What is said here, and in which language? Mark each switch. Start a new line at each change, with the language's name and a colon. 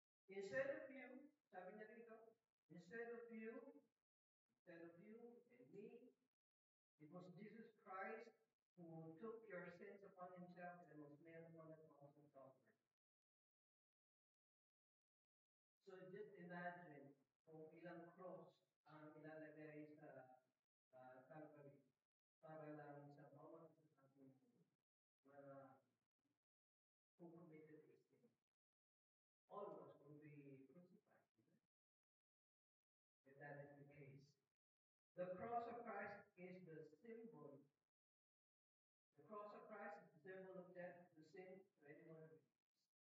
English: Instead of you, sabi niya dito, instead of you and me, it was Jesus Christ who took your sins upon himself and was nailed upon the cross of Calvary.
Filipino: So just imagine kung ilang cross ang ilalagay sa Calvary para lang sa bawat isa sa ating mga
English: who committed a sin. All of us will be crucified. If that is the case. The cross of Christ is the symbol. The cross of Christ is the symbol of death to sin to anyone who believes.